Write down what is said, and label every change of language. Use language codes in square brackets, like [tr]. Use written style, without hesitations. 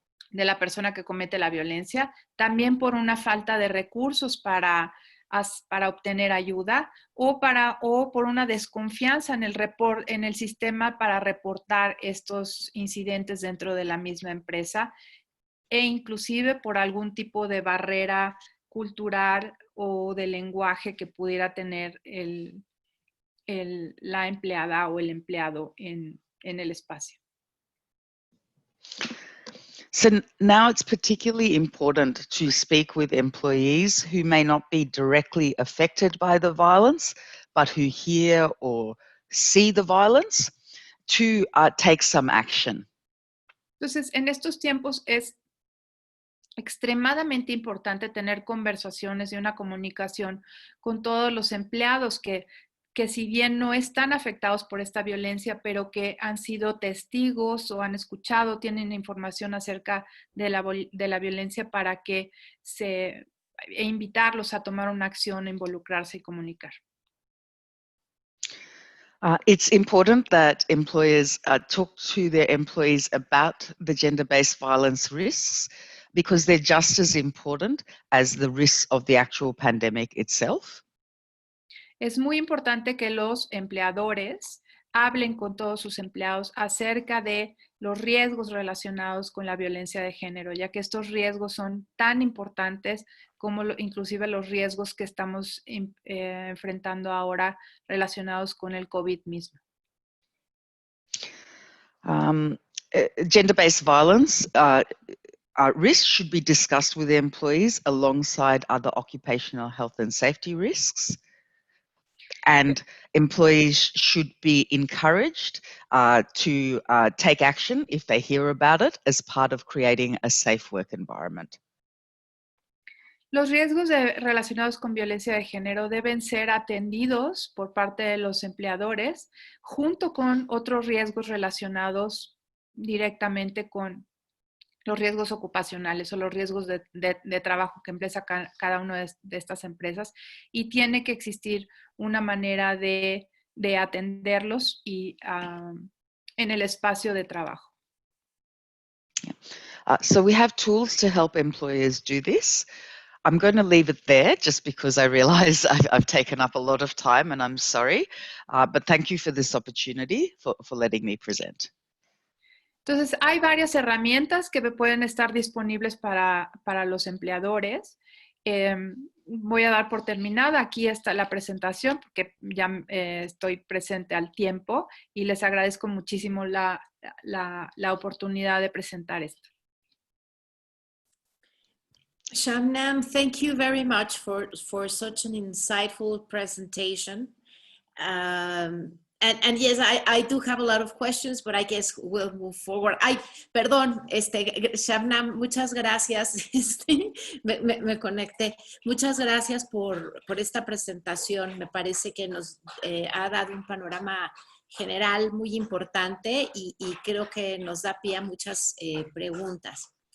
[es] la persona que comete la violencia, también por una falta de recursos para obtener ayuda o por una desconfianza en el sistema para reportar estos incidentes dentro de la misma empresa, e inclusive por algún tipo de barrera cultural o de lenguaje que pudiera tener la empleada o el empleado en el espacio. [en] So now it's particularly important to speak with employees who may not be directly affected by the violence, but who hear or see the violence to take some action. [es] Entonces, en estos tiempos es extremadamente importante tener conversaciones y una comunicación con todos los empleados que si bien no están afectados por esta violencia, pero que han sido testigos o han escuchado, tienen información acerca de la violencia para que e invitarlos a tomar una acción, involucrarse y comunicar. [en] It's important that employers talk to their employees about the gender-based violence risks because they're just as important as the risks of the actual pandemic itself. [es] Es muy importante que los empleadores hablen con todos sus empleados acerca de los riesgos relacionados con la violencia de género, ya que estos riesgos son tan importantes como inclusive los riesgos que estamos enfrentando ahora relacionados con el COVID mismo. [en] Gender-based violence risks should be discussed with the employees alongside other occupational health and safety risks. And employees should be encouraged to take action if they hear about it as part of creating a safe work environment. [es] Los riesgos relacionados con violencia de género deben ser atendidos por parte de los empleadores junto con otros riesgos relacionados directamente con los riesgos ocupacionales o los riesgos de trabajo que empieza cada una de estas empresas, y tiene que existir una manera de atenderlos y en el espacio de trabajo. [en] So we have tools to help employers do this. I'm going to leave it there just because I realize I've taken up a lot of time and I'm sorry, but thank you for this opportunity for letting me present. [es] Entonces, hay varias herramientas que pueden estar disponibles para los empleadores. Voy a dar por terminada. Aquí está la presentación porque ya estoy presente al tiempo y les agradezco muchísimo la oportunidad de presentar esto. [en] Shabnam, thank you very much for such an insightful presentation. And yes, I do have a lot of questions, but I guess we'll move forward. [es] Perdón, Shabnam, muchas gracias. Me conecté. Muchas gracias por esta presentación. Me parece que nos ha dado un panorama general muy importante y creo que nos da pie a muchas preguntas.